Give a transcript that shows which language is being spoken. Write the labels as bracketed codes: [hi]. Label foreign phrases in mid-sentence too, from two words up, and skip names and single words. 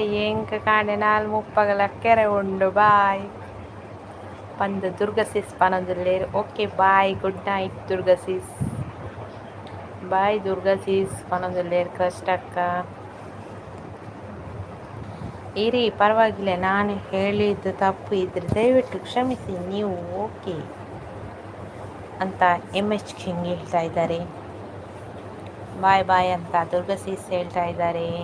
[tcy] ಎಂಕ ಕಾಂಡೆ 4:30 ಕೆರೆ ಉಂಡು ಬಾಯ್ ಪಂದು ದುರ್ಗಸಿಸ್ ಪನೊಂದುಲ್ಲೇರು [en] okay bye good night [tcy] ದುರ್ಗಸಿಸ್ ಬಾಯ್ ದುರ್ಗಸಿಸ್ ಪನೊಂದುಲ್ಲೇರು ಕಷ್ಟಕ್ಕ [kn] ಇರಿ ಪರವಾಗಿಲ್ಲ ನಾನು ಹೇಳಿದ್ದು ತಪ್ಪು ಇದ್ರೆ ದಯವಿಟ್ಟು ಕ್ಷಮಿಸಿ ನೀವು ಓಕೆ ಅಂತ MH ಕಿಂಗ್ ಹೇಳ್ತಾ ಇದ್ದಾರೆ [en] bye bye [kn] ಅಂತ ದುರ್ಗಸಿಸ್ ಹೇಳ್ತಾ ಇದ್ದಾರೆ